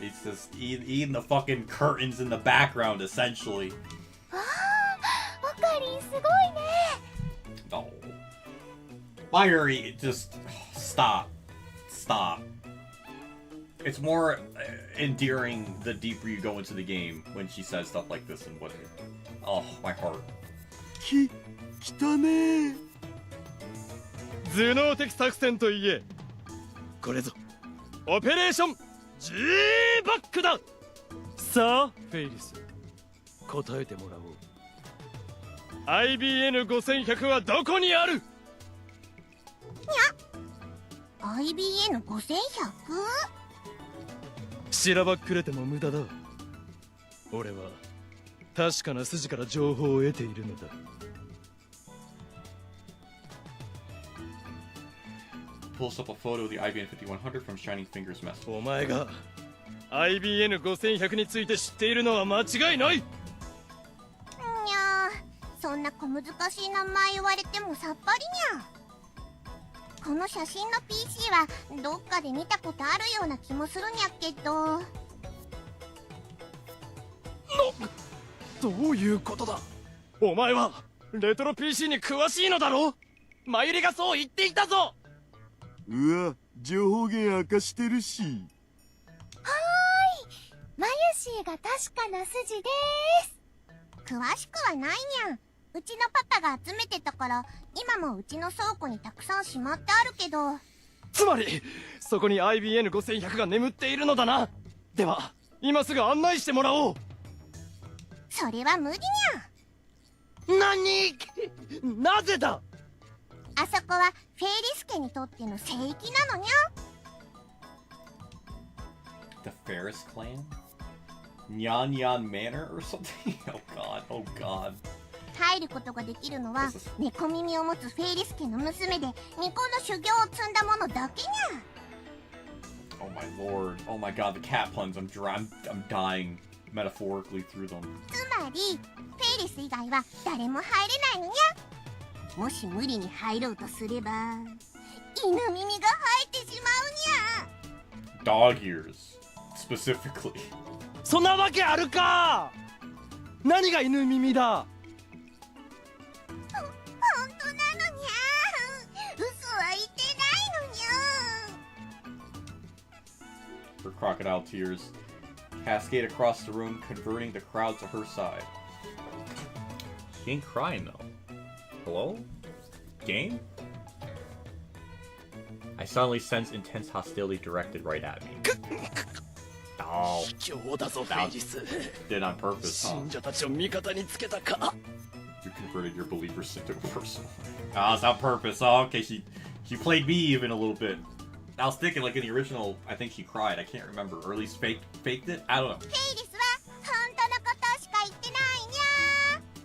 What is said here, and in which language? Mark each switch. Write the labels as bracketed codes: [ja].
[en] It's just eating the fucking curtains in the background, essentially. [ja] わあ、オカリンすごいね。 [en] No. Mayuri, just... Stop. It's more endearing the deeper you go into the game when she says stuff like this and what... Oh, my heart. [ja] 来たね。頭脳的作戦といえこれぞオペレーション G バックだ。さあフェイリス答えてもらおう。 IBN5100 はどこにある。 IBN5100？しらばっくれても無駄だ。俺は確かな筋から情報を得ているのだ。 [en] Pulls up a photo of the IBN 5100 from Shining Fingers mess. [ja] お前が IBN5100 について知っているのは間違いない。にゃー、そんな小難しい名前言われてもさっぱりにゃ。この写真の PC はどっかで見たことあるような気もするにゃけど。どういうことだ。お前はレトロ PC に詳しいのだろ。マユリがそう言っていたぞ。うわ、情報源明かしてるし。はーい、マユシーが確かな筋でーす。詳しくはないにゃ。うちのパパが集めてたから今もうちの倉庫にたくさんしまってあるけど。つまりそこに IBN5100 が眠っているのだな。では今すぐ案内してもらおう。それは無理にゃ。何なぜだ。あそこはフェイリス家にとっての聖域なのにゃ。 [en] The Ferris clan? Nyan Nyan Manor or something? Oh god, oh god. [ja] 入ることができるのは猫耳を持つフェイリス家の娘で巫女の修行を積んだ者だけにゃ。 [en] Oh my lord. Oh my god, the cat puns. I'm dying metaphorically through them. [ja] つまりフェイリス以外は誰も入れないのにゃ。もし無理に入ろうとすれば犬耳が生えてしまうにゃ。 [en] Dog ears, specifically. [ja] そんなわけあるか。何が犬耳だ。本当なのにゃ。嘘は言ってないのにゃ。 [en] Her crocodile tears cascade across the room, converting the crowd to her side. She ain't crying though. Hello? Game? I suddenly sense intense hostility directed right at me. Oh. [ja] 今日だぞフェイリス。 [en] Did on purpose, huh? [ja] 信者たちを味方につけたか。 [en] You converted your believers into a person. Oh, it's on purpose. Oh, okay, she played me even a little bit. I was thinking like in the original, I think she cried. I can't remember, or at least faked it. I don't know. [ja] フェイリスは本当のことしか言ってないにゃ。